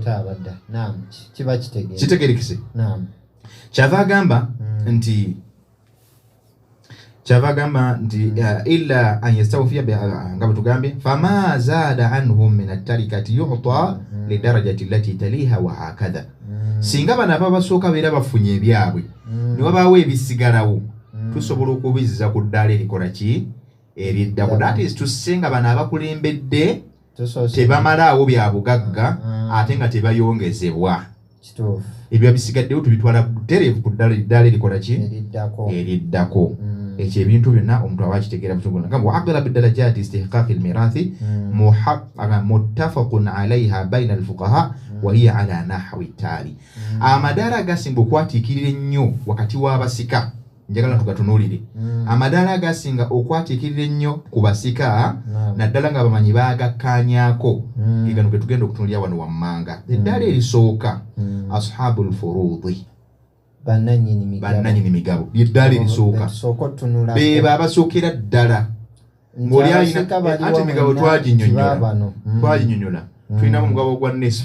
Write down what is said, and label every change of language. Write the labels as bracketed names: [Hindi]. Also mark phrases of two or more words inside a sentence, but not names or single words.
[Ganda] kitegerekese kyava agamba nti [Arabic] إلا أن يستوفي [Ganda] nga bwe tugambye [Arabic] فما زاد عنهم من التركة يعطى للدرجة التي تليها وهكذا [Ganda] singa bano ababasooka beera bafunye ebyabwe ne wabaawo ebisigalawo tusobola okubiziza ku ddaala erikola ki eriddako [English] that is [Ganda] tusenga bano abakulembedde tebamalaawo bya bugagga ate nga tebayongezebwa ebyo bisigaddewo tubitwala butereevu ku ddaala erikola ki eriddako ekyo ebintu byonna omuntu aba akitegeera busobola nga [Arabic] وأقرب درجات استحقاق الميراث متفق عليها بين الفقهاء وهي على النحو التالي [Ganda] amadaala agasinga okwatiikirira ennyo wakati w'abasika njagala tugatunuulire amadaala agasinga okwatiikirira ennyo ku basika naddala nga bamanyi baagakkaanyaako gegano ge tugenda okutunulira wano wammanga eddaala erisooka [Arabic] أصحاب الفروض [Ganda] bannanyini migabo lyeddaala erisooka beebo abasookera ddala ng'oli alina anti emigabo twaginyonyola tulinamu omugabo gwa nesifu